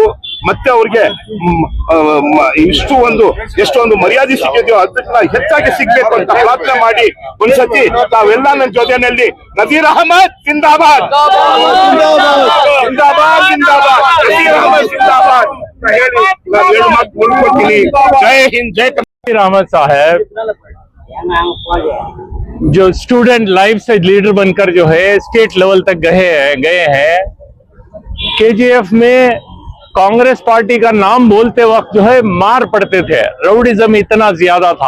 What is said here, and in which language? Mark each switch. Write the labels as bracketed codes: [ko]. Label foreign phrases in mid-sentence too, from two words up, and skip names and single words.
[kn] ಮತ್ತೆ ಅವ್ರಿಗೆ ಎಷ್ಟೊಂದು ಮರ್ಯಾದೆ ಸಿಕ್ಕಿದ್ಯೋ ಅದನ್ನ ಹೆಚ್ಚಾಗಿ ಸಿಗ್ಬೇಕು ಅಂತ ಪ್ರಾರ್ಥನೆ ಮಾಡಿ ಒಂದ್ಸತಿ ತಾವೆಲ್ಲ ನನ್ನ ಜೊತೆಯಲ್ಲಿ ನಜೀರ್ ಅಹಮದ್ ಜಿಂದಾಬಾದ್, ಜಿಂದಾಬಾದ್, ಜಿಂದಾಬಾದ್, ನಜೀರ್ ಅಹಮದ್ ಜಿಂದಾಬಾದ್ ಹೇಳಿ ನಾನು 2 ಮಾತು ಮುಗಿಸ್ಕೊಳ್ತೀನಿ. ಜೈ ಹಿಂದ್, ಜೈ [hi] नजीर अहमद साहब जो [en] student life [hi] से लीडर बनकर जो है [en] state level [hi] तक गए हैं। केजीएफ में कांग्रेस पार्टी का नाम बोलते वक्त जो है मार पड़ते थे, राउडीजम इतना ज्यादा था।